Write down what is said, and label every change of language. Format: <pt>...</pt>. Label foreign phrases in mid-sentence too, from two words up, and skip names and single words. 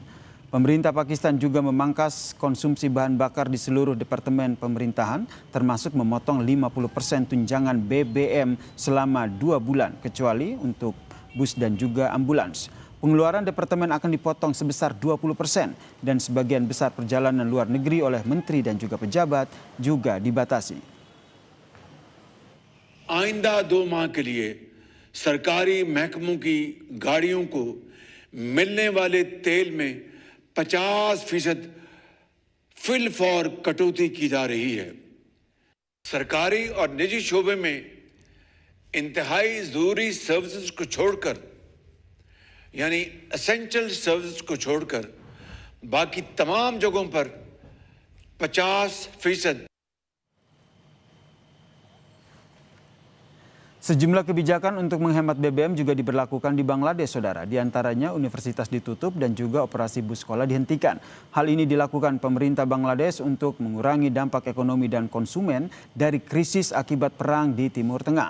<id>Pemerintah Pakistan juga memangkas konsumsi bahan bakar di seluruh departemen pemerintahan, termasuk memotong 50% tunjangan BBM selama 2 bulan, kecuali untuk bus dan juga ambulans. Pengeluaran departemen akan dipotong sebesar 20% dan sebagian besar perjalanan luar negeri oleh menteri dan juga pejabat juga dibatasi.</id> <ur>آئندہ 2 ماہ کے لیے سرکاری محکموں کی گاڑیوں کو ملنے والے تیل میں 50%</ur> <en>fill for</en> <ur>کٹوتی کی جا رہی ہے. سرکاری اور نجی شعبے میں انتہائی ضروری سروسز کو چھوڑ کر یعنی</ur> <en>essential service</en> <ur>کو چھوڑ کر باقی تمام جگہوں پر 50%.</ur> <id>Sejumlah kebijakan untuk menghemat BBM juga diberlakukan di Bangladesh, Saudara. Di antaranya universitas ditutup dan juga operasi bus sekolah dihentikan. Hal ini dilakukan pemerintah Bangladesh untuk mengurangi dampak ekonomi dan konsumen dari krisis akibat perang di Timur Tengah.</id>